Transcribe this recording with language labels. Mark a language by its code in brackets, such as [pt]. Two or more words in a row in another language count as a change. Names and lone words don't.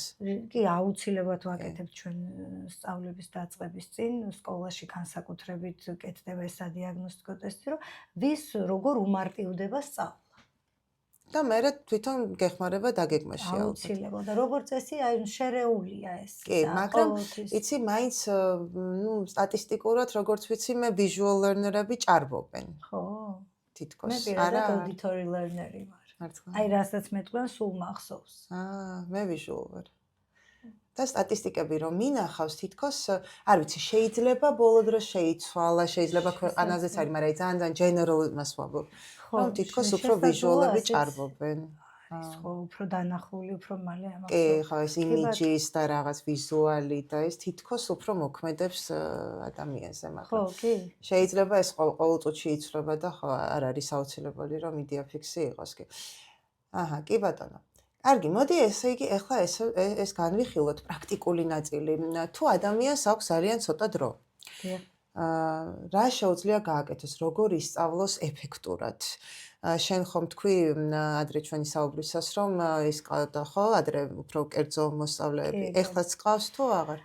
[ka] კი, აუცილებლად ვაკეთებთ ჩვენ სწავლების დაწყების წინ, სკოლაში განსაკუთრებით კეთდება ეს სადიაგნოსტიკო ტესტი, რომ ვის როგორ უმარტივდება სწავლა. და მერე თვითონ გეხმარება დაგეგმაში ალბათ. აუცილებლად და როგორც წესი, აი შერეულია ეს. კი, მაგრამ იცი, მაინც სტატისტიკურად როგორც ვიცი, მე [en] visual learner- [ka] ები ჭარბობენ. ხო. თითქოს. მე პირადად [en] auditory learner- [ka] ი ვარ. აი რასაც მეტყვიან სულ მახსოვს. მე visual ვარ. და სტატისტიკები რომ მინახავს თითქოს, არ ვიცი, შეიძლება ბოლო დროს შეიცვალა, შეიძლება ქვეყანაზეც არის, მაგრამ ძალიან general იმას ვამბობ. რომ თითქოს უფრო visual-ები ჭარბობენ. ხო, უფრო დანახული, უფრო მალე ამას. კი, ხო, ეს images და რაღაც ვიზუალი და ეს თითქოს უფრო მოქმედებს ადამიანზე, მაგრამ ხო, კი. შეიძლება ეს ყოველ წუთში იცვლება და ხო, არ არის აუცილებელი რომ [en] idea fix- [ka] ი იყოს კი. აჰა, კი ბატონო. კარგი, მოდი ესე იგი ახლა ეს განვიხილოთ პრაქტიკული ნაწილი. თუ ადამიანს აქვს ძალიან ცოტა დრო. დიახ. რა შეუძლია გააკეთოს, როგორ ისწავლოს ეფექტურად? შენ ხომ თქვი ადრე ჩვენი საუბრისას რომ ის ყავდა ხო ადრე უფრო კერძო მოსწავლეები ეხლაც ყავს თუ აღარ